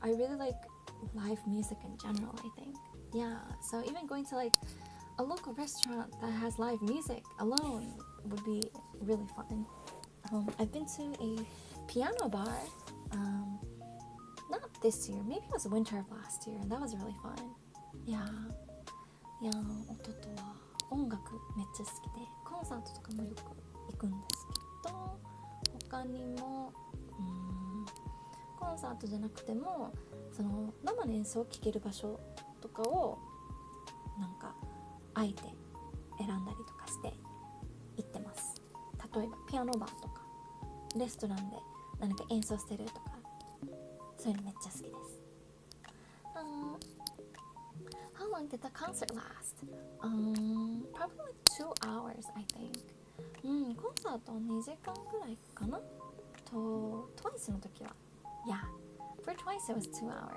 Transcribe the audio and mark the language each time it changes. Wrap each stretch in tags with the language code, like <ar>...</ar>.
<en>I really like live music in general, I think. Yeah, so even going to like a local restaurant that has live music alone would be really fun. I've been to a piano bar, not this year, maybe it was winter of last year, and that was really fun. Yeah.</en> <ja>弟は音楽めっちゃ好きで、コンサートとかもよく行くんですけど、他にも、コンサートじゃなくても、その生の演奏を聴ける場所とかをなんかあえて選んだりとかして行ってます。例えばピアノバーとかレストランで何か演奏してるとか、そういうのめっちゃ好きです。</ja> <en>How long did the concert last? Probably like 2 hours, I think.</en> <ja>コンサート2時間ぐらいかなと、Twice の時は</ja> <en>Yeah, for Twice it was 2 hours.</en>